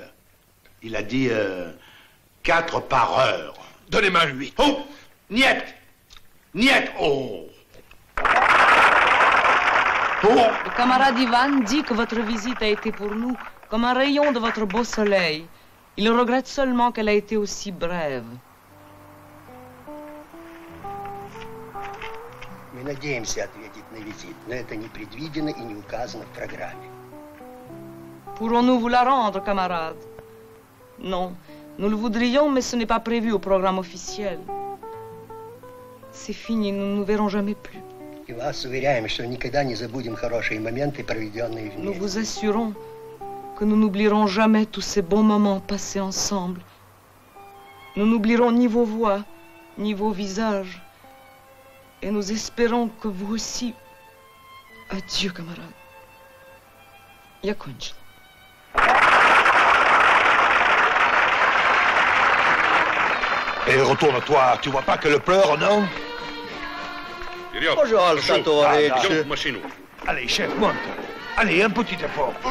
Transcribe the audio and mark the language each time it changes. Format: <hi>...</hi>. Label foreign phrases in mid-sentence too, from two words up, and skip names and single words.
<fr>Il a dit 4 par heure. Donnez-moi 8.</fr> <ru>Oh! Niet, oh!</ru> <fr>Le camarade Ivan dit que votre visite a été pour nous comme un rayon de votre beau soleil. Il regrette seulement qu'elle a été aussi brève.</fr> <ru>Мы надеемся ответить на визит, но это не предвидено и не указано в программе.</ru> <fr>Pourrons-nous vous la rendre, camarade? Non, nous le voudrions, mais ce n'est pas prévu au programme officiel. C'est fini, nous ne nous verrons jamais plus.</fr> <ru>И вас уверяем, что никогда не забудем хорошие моменты, проведенные</ru> <fr>Nous</fr> <ru>вместе.</ru> <fr>vous assurons que nous n'oublierons jamais tous ces bons moments passés ensemble. Nous n'oublierons ni vos voix, ni vos visages. Et nous espérons que vous aussi... Adieu, camarade.</fr> <ru>Я кончила.</ru> <fr>Et retourne-toi, tu vois pas qu'elle pleure, non? Allez, chef, monte. Allez, un petit effort.</fr>